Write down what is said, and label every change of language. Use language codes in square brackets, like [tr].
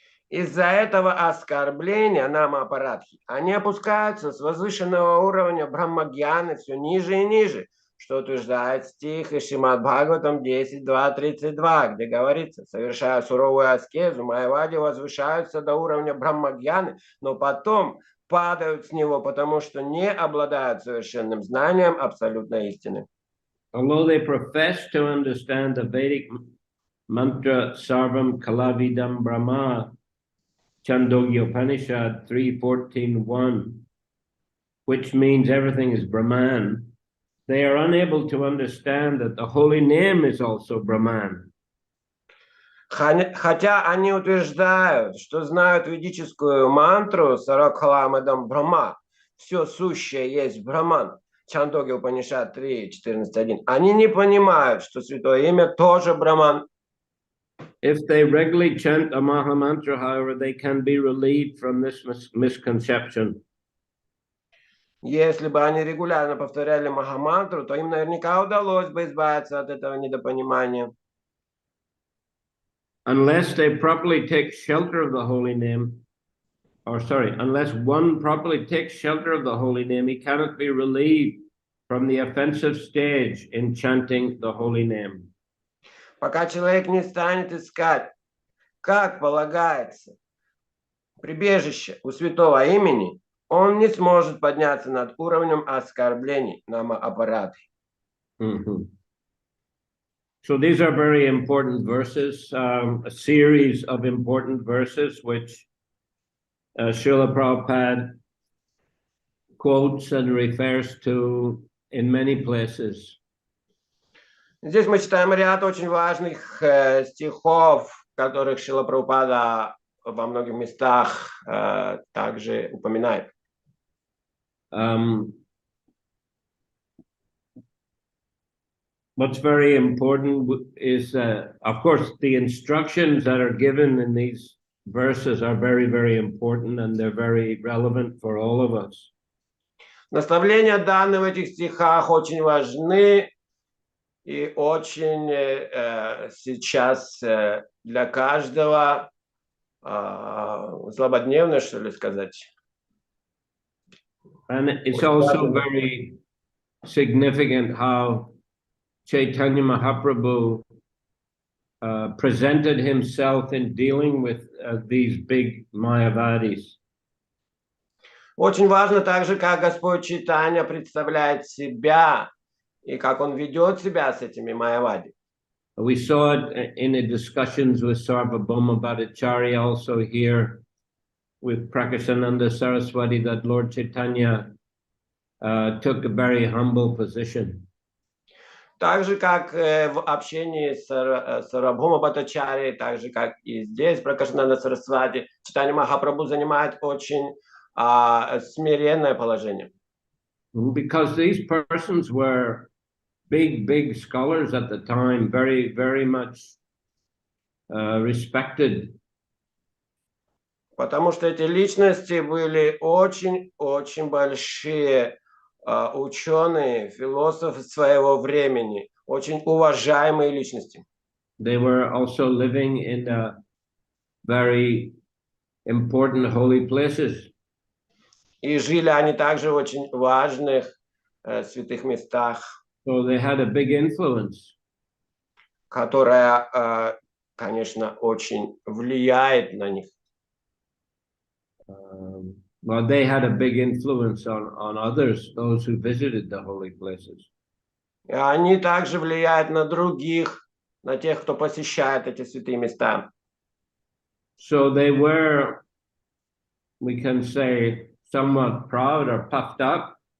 [ru] Из-за этого оскорбления Намапарадхи они опускаются с возвышенного уровня Брахмагьяны все ниже и ниже, что утверждает стих из Шримад Бхагаватам 10.2.32, где говорится: совершая суровую аскезу, майявади возвышаются до уровня Брахмагьяны, но потом падают с него, потому что не обладают совершенным знанием абсолютной истины. [en] Although they profess to understand the Vedic mantra Sarvam Kalavidam Brahma, Chandogya Upanishad 3.14.1, which means everything is Brahman, they are unable to understand that the holy name is also Brahman. [ru] Хотя они утверждают, что знают ведическую мантру Саракхаламадам Брахма, все сущее есть Брахман, Чандогья Упанишад 3.14.1, они не понимают, что святое имя тоже Брахман. [en] If they regularly chant a Maha Mantra, however, they can be relieved from this misconception. [ru] Если бы они регулярно повторяли Махамантру, то им наверняка удалось бы избавиться от этого недопонимания. [en] Unless they properly take shelter of the holy name, unless one properly takes shelter of the holy name, he cannot be relieved from the offensive stage in chanting the holy name. [ru] Пока человек не станет искать, как полагается, прибежище у святого имени, он не сможет подняться над уровнем оскорблений Намапарадхи. [en] So these are very important verses, a series of important verses which Srila Prabhupada quotes and refers to in many places. [ru] Здесь мы читаем ряд очень важных стихов, которых Шрила Прабхупада во многих местах также упоминает. [en] What's very important is, of course, the instructions that are given in these verses are very, very important, and they're very relevant for all of us. [ru] Наставления, данные в этих стихах, очень важны и очень сейчас для каждого злободневно, что ли, сказать. [en] And it's also very significant how Chaitanya Mahaprabhu presented himself in dealing with these big Mayavadis. [ru] Очень важно также, как Господь Чайтанья представляет себя и как он ведет себя с этими майявади. [en] We saw it in the discussions with Sarvabhauma Bhattacharya, also here with Prakashananda Saraswati, that Lord Chaitanya took a very humble position. [ru] Так же, как в общении с Сарвабхаума Бхаттачарьей, так же, как и здесь, Пракашананда Сарасвати, Чайтанья Махапрабху занимает очень смиренное положение. [en] Because these persons were big scholars at the time, very, very much respected. [ru] Потому что эти личности были очень большие ученые, философы своего времени, очень уважаемые личности. [en] They were also living in very important holy places. [ru] И жили они также в очень важных святых местах, [en] So they had a big influence. [ru] которая, конечно, очень влияет на них. [en] Well, they had a big influence on others, those who visited the holy places. [ru] И они также влияют на других, на тех, кто посещает эти святые места. [en] So they were, we can say, somewhat proud or puffed up.